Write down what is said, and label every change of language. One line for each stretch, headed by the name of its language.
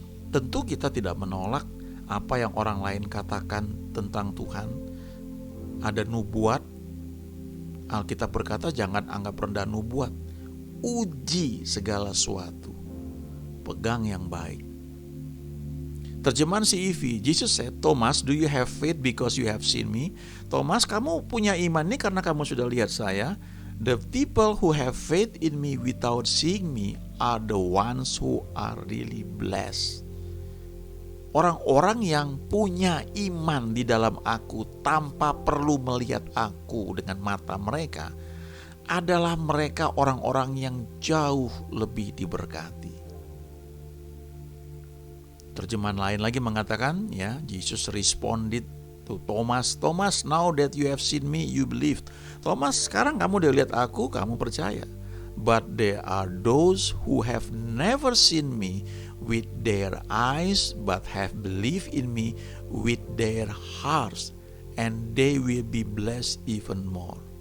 Indonesian: Tentu kita tidak menolak apa yang orang lain katakan tentang Tuhan. Ada nubuat, Alkitab berkata jangan anggap rendah nubuat. Uji segala sesuatu, pegang yang baik. Terjemahan CEV,
English: Jesus said, Thomas, do you have faith because you have seen me?
Indonesian: Thomas, kamu punya iman ini karena kamu sudah lihat saya.
English: The people who have faith in me without seeing me are the ones who are really blessed.
Indonesian: Orang-orang yang punya iman di dalam aku tanpa perlu melihat aku dengan mata mereka adalah mereka orang-orang yang jauh lebih diberkati. Terjemahan lain lagi mengatakan, ya,
English: Jesus responded to Thomas, Thomas, now that you have seen me, you believed.
Indonesian: Thomas, sekarang kamu udah lihat aku, kamu percaya.
English: But there are those who have never seen me with their eyes, but have believed in me with their hearts, and they will be blessed even more.